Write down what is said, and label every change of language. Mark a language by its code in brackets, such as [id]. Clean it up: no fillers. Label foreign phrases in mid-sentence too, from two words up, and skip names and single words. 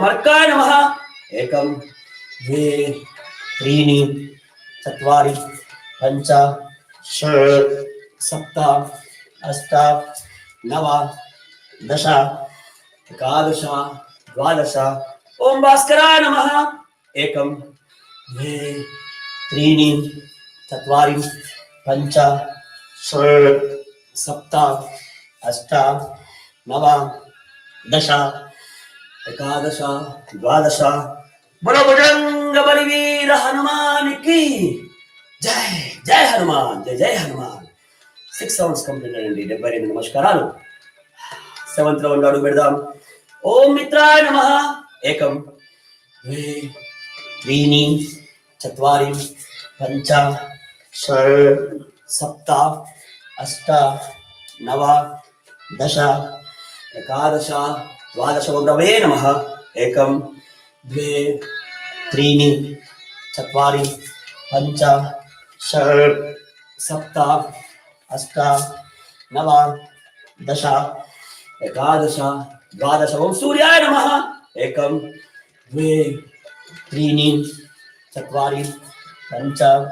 [sa] अर्काय नमः एकं द्वे त्रीणि चत्वारि पञ्च षट् सप्त अष्ट नव दश एकादश द्वादश ओम भास्कराय नमः एकं द्वे त्रीणि चत्वारि पञ्च षट् सप्त अष्ट नव दश एकादश द्वादश [hi] बोलो बजरंग बलिवीर हनुमान की जय जय हनुमान जय जय हनुमान [en] 6 sounds completed [te] అండి 72 నమస్కారాలు 7th రౌండ్ అడుగు పెడదాం [sa] ఓం మిత్రాయ నమః ఏకం ద్వే त्रीणि चत्वारि पञ्च षट् सप्त अष्ट नव दश एकादश द्वादश गुरवे नमः एकं द्वे त्रीणि चत्वारि पञ्च षट् सप्त अष्ट नव दश एकादश द्वादश ओम सूर्याय नमः एकं द्वे त्रीणि चत्वारि पञ्च